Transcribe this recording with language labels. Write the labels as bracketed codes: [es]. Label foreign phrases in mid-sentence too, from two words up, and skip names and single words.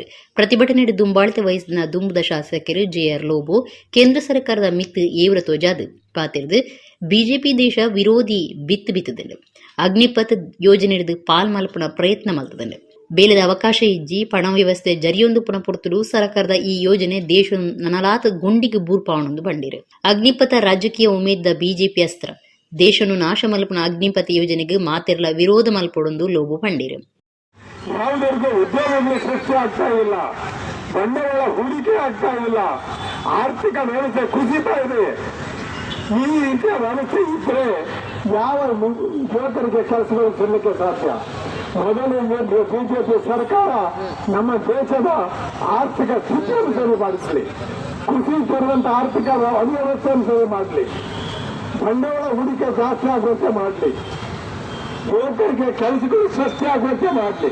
[tcy] ಪ್ರತಿಭಟನೆ ದುಂಬಾಳಿತ ವಯಸ್ಸಿನ ದುಂಬುದ ಶಾಸಕರು JR ಲೋಬೋ ಕೇಂದ್ರ ಸರ್ಕಾರದ ಮಿತ್ ಏವ್ರ ತೋಜಾದ ಪಾತಿರ್ದು ಬಿಜೆಪಿ ದೇಶ ವಿರೋಧಿ ಬಿತ್ತುದಿಲ್ಲ ಅಗ್ನಿಪಥ್ ಯೋಜನೆ ಹಿಡಿದು ಪಾಲ್ ಮಲ್ಪನ ಪ್ರಯತ್ನ ಮಲ್ತದಂಡ ಬೇಲೆದ ಅವಕಾಶ ಇಜ್ಜಿ ಪಣ ವ್ಯವಸ್ಥೆ ಜರಿಯೊಂದು ಪುನಃ ಪೊರ್ತುಡು ಸರ್ಕಾರದ ಈ ಯೋಜನೆ ದೇಶ ನನಲಾತ ಗುಂಡಿಗೆ ಬೂರ್ಪಾವಣೊಂದು ಬಂಡಿರು. ಅಗ್ನಿಪಥ ರಾಜಕೀಯ ಉಮೇದ ಬಿಜೆಪಿ ಅಸ್ತ್ರ ದೇಶನು ನಾಶ ಮಲ್ಪನ ಅಗ್ನಿಪಥ ಯೋಜನೆಗೆ ಮಾತೆರಲ ವಿರೋಧ ಮಲ್ಪಡೊಂದು ಲೋಬು ಬಂಡಿರು. [kn] ಯಾವುದರಿಗೆ ಉದ್ಯೋಗಗಳು ಸೃಷ್ಟಿ ಆಗ್ತಾ ಇಲ್ಲ, ಬಂಡವಾಳ ಹೂಡಿಕೆ ಆಗ್ತಾ ಇಲ್ಲ, ಆರ್ಥಿಕ ವ್ಯವಸ್ಥೆ ಕುಸಿತಾ ಇದೆ. ಈ ರೀತಿಯ ವ್ಯವಸ್ಥೆ ಇದ್ರೆ ಯಾವ ಯುವಕರಿಗೆ ಕೆಲಸಗಳು ಸಿಗಲಿಕ್ಕೆ ಸಾಧ್ಯ? ಮೊದಲು ಬಿಜೆಪಿ ಸರ್ಕಾರ ನಮ್ಮ ದೇಶದ ಆರ್ಥಿಕ ಸ್ಥಿತಿಯನ್ನು ಸರಿ ಮಾಡಿಸಲಿ, ಕುಸಿಯುತ್ತಿರುವಂತ ಆರ್ಥಿಕ ಅವ್ಯವಸ್ಥೆಯನ್ನು ಸರಿ ಮಾಡಲಿ, ಬಂಡವಾಳ ಹೂಡಿಕೆ ಜಾಸ್ತಿ ಆಗುವಂತೆ ಮಾಡಲಿ, ಯುವಕರಿಗೆ ಕೆಲಸಗಳು ಸೃಷ್ಟಿಯಾಗುವಂತೆ ಮಾಡಲಿ.